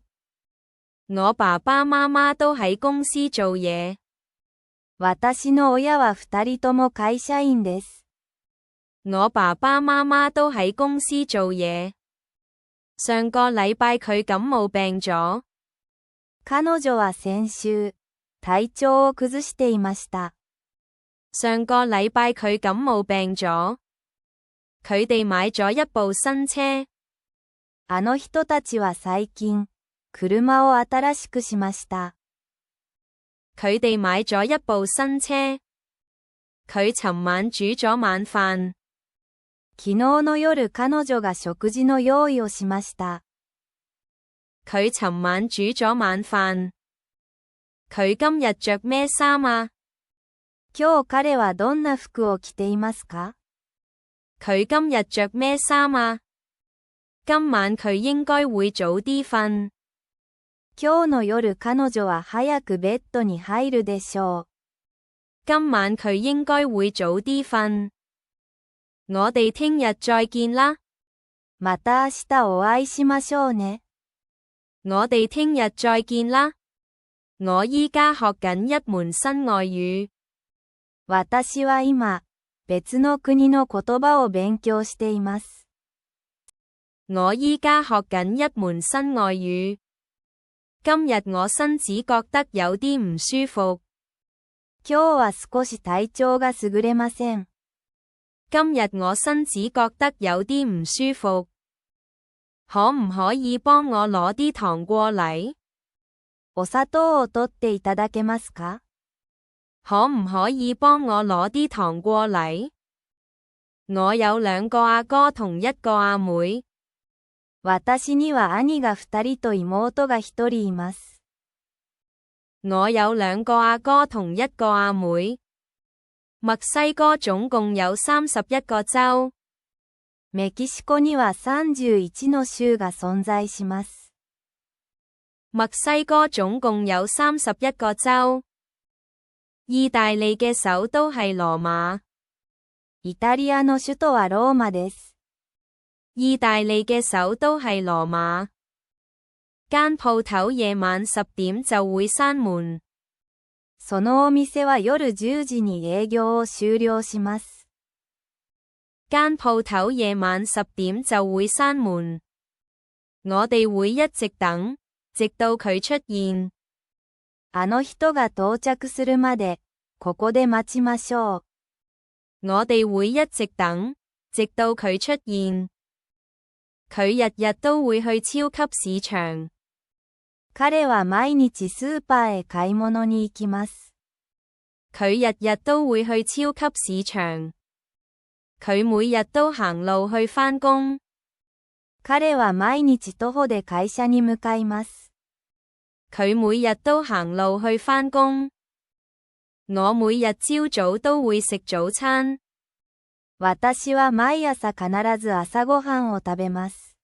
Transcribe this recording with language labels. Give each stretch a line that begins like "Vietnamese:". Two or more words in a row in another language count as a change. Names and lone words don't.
Cantonese: 我爸爸媽媽都喺公司做嘢。
Japanese: 私の親は二人とも会社員です。
Cantonese: 我爸爸媽媽都喺公司做嘢。上個禮拜佢感冒病咗。
Japanese: 彼女は先週、体調を崩していました。
Cantonese: 上個禮拜佢感冒病咗。佢哋買咗一部新車。
Japanese: あの人たちは最近、車を新しくしました。
Cantonese: 佢哋買咗一部新車。佢尋晚煮咗晚飯。
Japanese: 昨日の夜彼女が食事の用意をしました。
Cantonese: 佢尋晚煮咗晚飯。佢今日着咩衫啊？
Japanese: 今日彼はどんな服を着ていますか？
Cantonese: 佢今日着咩衫啊？今晚佢應該會早啲瞓。
Japanese: 今日の夜彼女は早くベッドに入るでしょう。
Cantonese: 今晚佢應該會早啲瞓。我哋聽日再見啦。
Japanese: また明日お會いしましょうね。
Cantonese: 我哋聽日再見啦。我依家學緊一門新外語。
Japanese: 私は今、別の国の言葉を勉強しています。
Cantonese: 我依家學緊一門新外語。今日我身子覺得有啲唔舒服。
Japanese: 今日は少し體調が優れません。
Cantonese: 今日我身子覺得有啲唔舒服。可唔可以幫我攞啲糖過嚟？
Japanese: お砂糖を取っていただけますか？
Cantonese: 可唔可以幫我攞啲糖過嚟？我有兩個阿哥同一個阿妹。
Japanese: 私には兄が二人と妹が一人います。
Cantonese: 我有兩個阿哥同一個阿妹。墨西哥總共有31個州。
Japanese: メキシコには31の州が存在します。
Cantonese: 墨西哥總共有31個州。意大利嘅首都係羅馬。
Japanese: イタリアの首都はローマです。
Cantonese: 意大利嘅首都係羅馬。間鋪頭夜晚10點就會閂門。
Japanese: そのお店は夜10時に営業を終了します。
Cantonese: 間鋪頭夜晚10點就會閂門。我哋會一直等，直到佢出現。
Japanese: あの人が到着するまで、ここで待ちましょう。
Cantonese: 我哋會一直等，直到佢出現。佢日日都會去超級市場。
Japanese: 彼は毎日スーパーへ買い物に行きます。
Cantonese: 佢日日都會去超級市場。佢每日都行路去返工。
Japanese: 彼は毎日徒歩で会社に向かいます。
Cantonese: 佢每日都行路去返工。我每日朝早都會食早餐。
Japanese: 私は毎朝必ず朝ごはんを食べます。